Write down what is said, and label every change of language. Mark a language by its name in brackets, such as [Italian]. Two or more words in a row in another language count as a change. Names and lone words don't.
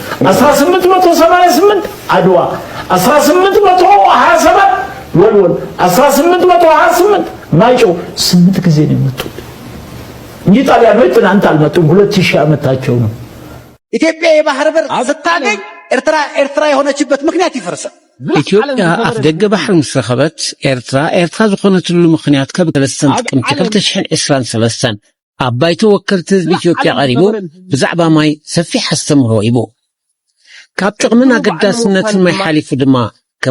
[Amharic] 1888 አድዋ 1827 ወልወል 1828 ማይጨው 8 ጊዜ ነው የመጡት እንጂ ጣሊያኖች ትናንት አልመጡም። 2000 ዓመታቸው ነው። ኢትዮጵያ የባህር በር ስታገኝ ኤርትራ የሆነችበት ምክንያት ይፈርሳል። [Tigrinya] ኢትዮጵያ አፍደገ ባሕሪ ምስ ረኸበት ኤርትራ ዝኾነትሉ ምክንያት ካብ 3 ጥቅምቲ 2023 አባይቱ ወከልቲ ህዝቢ ኢትዮጵያ ቀሪቡ ብዛዕባ ማይ ሰፊሕ አስተምህሮ ይቦ ካብ ጥቕምን አገዳስነትን ማይ ሓሊፉ ድማ ከም